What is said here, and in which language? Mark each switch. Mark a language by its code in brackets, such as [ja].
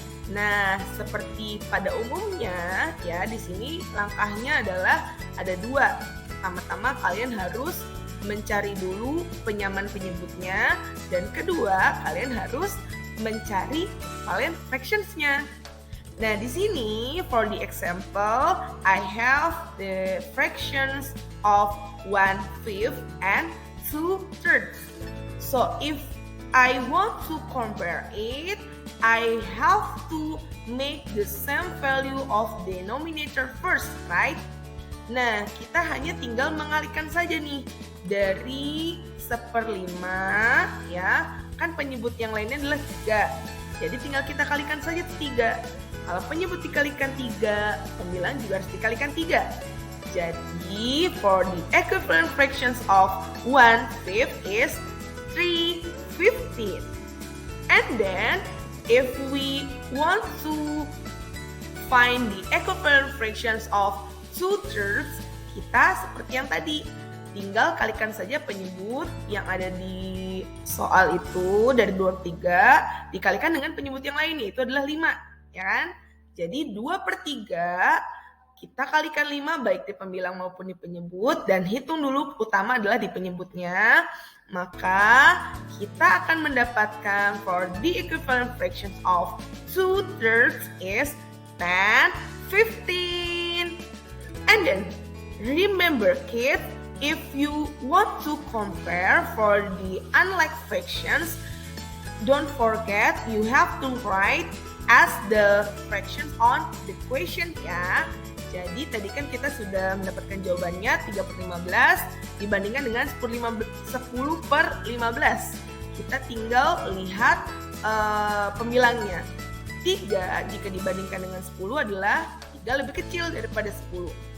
[id] Nah, seperti pada umumnya ya, di sini langkahnya adalah ada dua. Pertama-tama kalian harus mencari dulu penyaman penyebutnya, dan kedua kalian harus mencari vowel fractions-nya. Nah, di sini [en] for the example, I have the fractions of 1/5 and 2/3. So if I want to compare it, I have to make the same value of denominator first, right? [id] Nah, kita hanya tinggal mengalihkan saja nih dari 1/5 ya, kan penyebut yang lainnya adalah 3. Jadi tinggal kita kalikan saja 3. Kalau penyebut dikalikan 3, pembilang juga harus dikalikan 3. Jadi [en] for the equivalent fractions of 1/5 is 3/15. And then if we want to find the equivalent fractions of 2/3, [id] kita seperti yang tadi, tinggal kalikan saja penyebut yang ada di soal itu dari 2/3 dikalikan dengan penyebut yang lain, yaitu adalah 5, ya kan? Jadi 2/3 kita kalikan 5 baik di pembilang maupun di penyebut, dan hitung dulu utama adalah di penyebutnya. Maka kita akan mendapatkan [en] for the equivalent fractions of 2/3 is 10, 15. And then remember kids, if you want to compare for the unlike fractions, don't forget you have to write as the fractions on the question ya. [id] Jadi tadi kan kita sudah mendapatkan jawabannya 3/15 dibandingkan dengan 10/15. Kita tinggal lihat pembilangnya. 3 jika dibandingkan dengan 10 adalah 3 lebih kecil daripada 10.